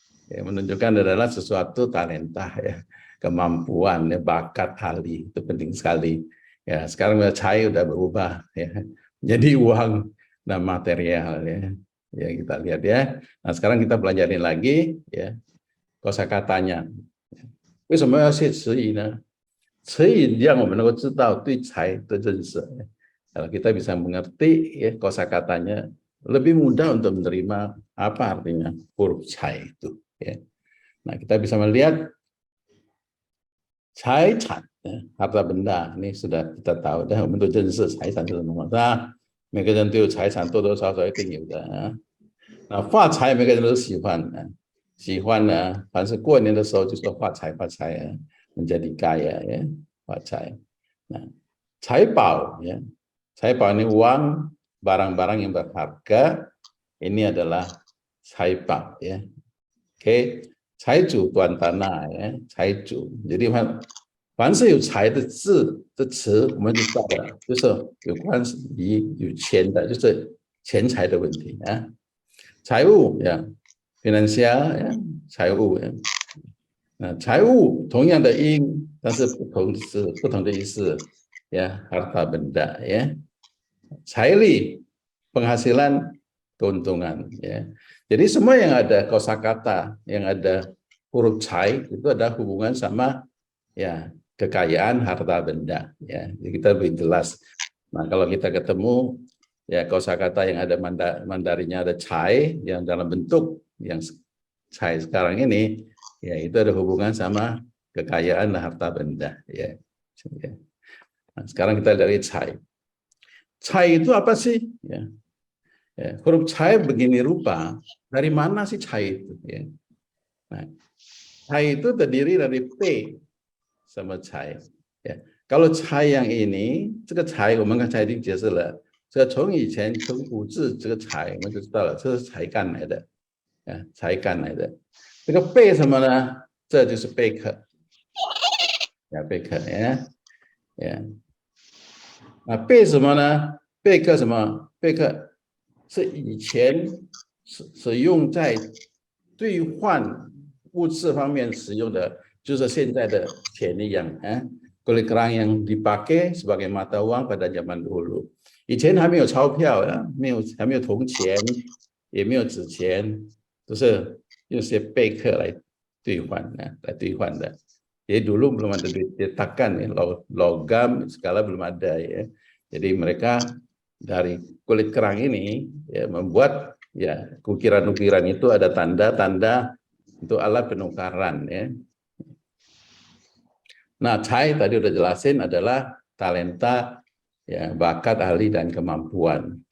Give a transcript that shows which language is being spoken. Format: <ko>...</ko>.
<id>Ya, menunjukkan adalah sesuatu talenta, ya, kemampuan, ya, bakat, ahli, itu penting sekali. Ya, sekarang cai udah berubah, ya, jadi uang dan material, ya. Ya, kita lihat, ya. Nah, sekarang kita pelajarin lagi, ya, kosakatanya.</id> <zh>为什么要写词语呢？词语让我们能够知道对财的认识。</zh> <id>Kalau kita bisa mengerti, ya, kosakatanya, lebih mudah untuk menerima apa artinya huruf cai itu. Ya. Nah, kita bisa melihat cai can, ya, harta benda. Ini sudah kita tahu dah bentuk jenis cai can itu什么。</id> <zh>那每个人都有财产，多多少少一定有的啊。那发财每个人都喜欢啊，喜欢呢，凡是过年的时候就说发财发财啊，</zh> <id>menjadi kaya, ya,</id> <zh>发财。</zh> <id>Nah, cai bao, ya, cai bao ini uang, barang-barang yang berharga. Ini adalah cai bao, ya. Oke, 财主管tanah, ya, 财主。</id> <zh>jadi 凡是有财的字的词，我们就知道了，就是有关于有钱的，就是钱财的问题啊。财务，呀 financial, 呀，财务，呀。财务同样的音，但是不同的意思，</zh> <id>ya, harta benda, ya. 财力 penghasilan, keuntungan, ya. Jadi semua yang ada kosakata, yang ada huruf cai itu ada hubungan sama, ya, kekayaan harta benda, ya. Jadi kita lebih jelas. Nah, kalau kita ketemu, ya, kosakata yang ada Mandarinnya ada cai yang dalam bentuk yang cai sekarang ini, ya, itu ada hubungan sama kekayaan dan harta benda, ya. Nah, sekarang kita dari cai. Cai itu apa sih? Ya. Ya, huruf cai begini rupa, dari mana sih cai itu? Ya. Nah, cai itu terdiri dari P sama cai. Ya. Kalau cai yang ini,</id> <zh>这个cai 我们刚才已经解释了，这从以前从古字这个cai 我们就知道了，这是才干来的，啊，才干来的。这个贝什么呢？这就是贝壳，呀，贝壳，呀，呀。啊，贝什么呢？贝壳什么？贝壳是以前使用在兑换物质方面使用的，就是现在的钱一样啊。</zh> <id>kulit kerang yang dipakai sebagai mata uang pada zaman dulu.</id> <zh>以前还没有钞票啊，还没有铜钱，也没有纸钱，都是用些贝壳来兑换啊，来兑换的。</zh> <id>Jadi dulu belum ada cetakan, ya, logam segala belum ada, ya. Jadi mereka dari kulit kerang ini, ya, membuat, ya, ukiran-ukiran itu ada tanda-tanda untuk alat penukaran, ya. Nah, cai tadi udah jelasin adalah talenta, ya, bakat, ahli, dan kemampuan.</id>